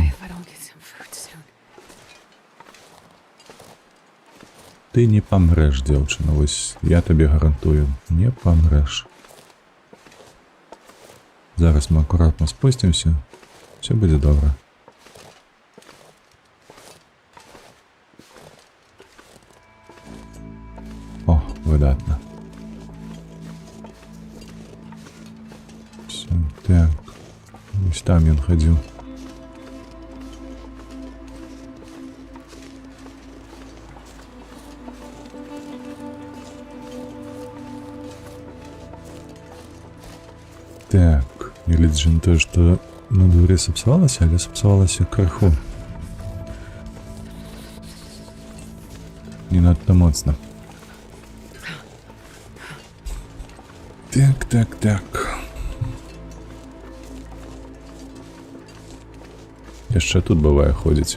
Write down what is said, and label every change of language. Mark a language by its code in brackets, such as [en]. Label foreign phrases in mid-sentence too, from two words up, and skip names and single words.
[en] If I don't get some food soon. [be] Ты не памрэш, дзяўчына, вось я табе гарантую, не памрэш. [uk] Зараз ми акуратно спустимося. Все буде добре. О, видатно. Все, так. Ось там він ходив. Так, [ru] или же не то, что на дворе [be] сапсовалося, але сапсовалося крыху. Не надто моцно. Так. Яшчэ тут бывае ходзіць.